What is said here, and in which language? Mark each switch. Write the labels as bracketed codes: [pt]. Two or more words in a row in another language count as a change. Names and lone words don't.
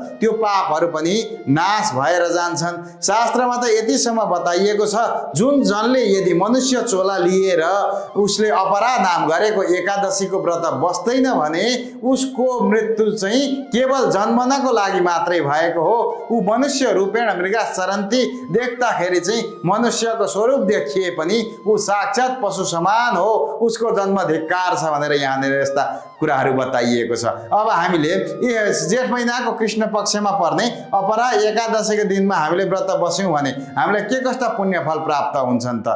[ne] त्यो पापहरू पनि नाश भएर जान्छन्। शास्त्रमा त यतिसम्म बताइएको छ जुन जनले यदि मनुष्य चोला लिएर उसले अपरा नाम गरेको एकादशीको व्रत बस्दैन भने उसको मृत्यु चाहिँ केवल जन्मनको लागि मात्रै भएको हो। [sa] ऊ मनुष्य रूपेण मृगा चरन्ती, [ne] देख्दाखेरि चाहिँ मनुष्यको स्वरूप देखिए पनि ऊ साक्षात पशु समान हो, उसको जन्म धिक्कार छ भनेर यहाँनिर यस्ता कुराहरू बताइएको छ। अब हामीले जेठ महिनाको कृष्ण पक्षमा पर्ने अपरा एकादशीको दिनमा हामीले व्रत बस्यौँ भने हामीलाई के कस्ता पुण्य फल प्राप्त हुन्छन् त।